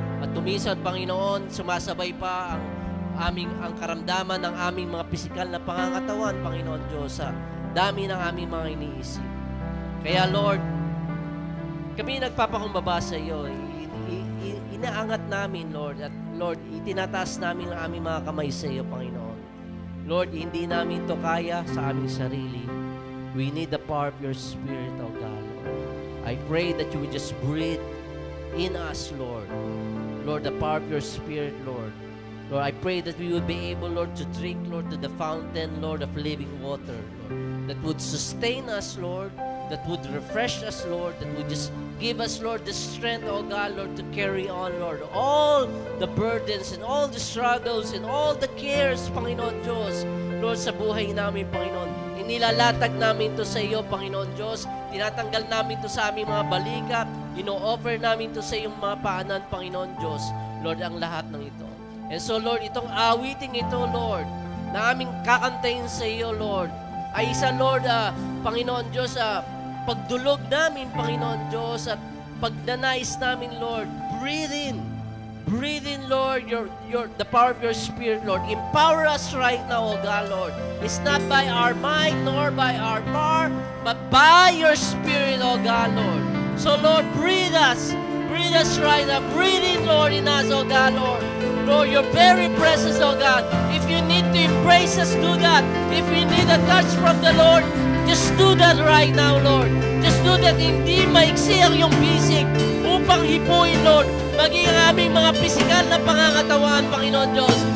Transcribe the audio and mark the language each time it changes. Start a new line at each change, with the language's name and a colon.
Filipino: At kuminsan, Panginoon, sumasabay pa ang karamdaman ng aming mga pisikal na pangangatawan, Panginoon Diyos, sa dami ng aming mga iniisip. Kaya, Lord, kami nagpapakumbaba sa iyo. Inaangat namin, Lord, at Lord, itinataas namin ang aming mga kamay sa iyo, Panginoon. Lord, hindi namin to kaya sa aming sarili.
English: We need the power of your Spirit, O God, Lord. I pray that you would just breathe in us, Lord. Lord, the power of your Spirit, Lord. Lord, I pray that we would be able, Lord, to drink, Lord, to the fountain, Lord, of living water, Lord, that would sustain us, Lord, that would refresh us, Lord, that would just give us, Lord, the strength, oh God, Lord, to carry on, Lord, all the burdens and all the struggles and all the cares, Panginoon Diyos, Lord,
Filipino: sa buhay namin,
English: Panginoon.
Filipino: Inilalatag namin to sa iyo, Panginoon Diyos. Tinatanggal namin to sa aming mga balikat. Ino-offer namin to sa iyong mga paanan, Panginoon Diyos. Lord, ang lahat ng ito. And so, Lord, itong awiting ito, Lord, na aming kakantayin sa iyo, Lord, ay isa, Lord, Panginoon Diyos, pagdulog namin, Panginoon Diyos, at pagdanais namin, Lord,
English: breathe in, Lord, the power of your Spirit, Lord. Empower us right now, O God, Lord. It's not by our might nor by our power, but by your Spirit, O God, Lord. So, Lord, breathe with us right now. Breathe in, Lord, in us, oh God, Lord. Lord, your very presence, oh God. If you need to embrace us, do that. If you need a touch from the Lord, just do that right now, Lord. Just do that.
Filipino: Hindi maiksi ang iyong bisig upang hipuin, Lord, maging ang aming mga pisikal na pangangatawan, Panginoon Diyos.